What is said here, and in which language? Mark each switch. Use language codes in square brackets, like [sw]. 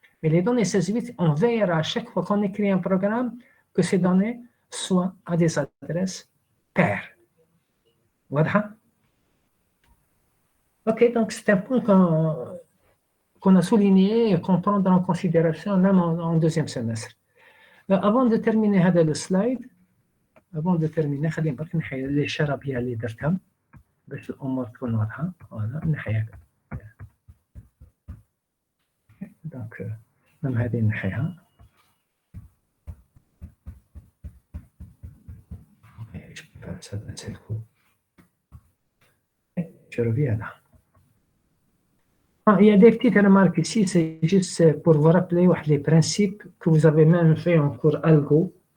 [fr] Mais les données 16 bits, on veillera à chaque fois qu'on écrit un programme que ces données soient à des adresses paires. Voilà. OK, donc c'est un point qu'on a souligné et qu'on prendra en considération même en deuxième semestre. [ar] Avant de terminer le slide, خلينا برك نحيي الإشارة بها اللي درتها باش الأمور تكون واضحة. فوالا نحيها. دونك même هذه نحيها. [fr] Je peux faire ça d'un seul coup. Je reviens là. Il y a des petites remarques ici, c'est juste pour vous rappeler les principes que vous avez même fait en cours algo.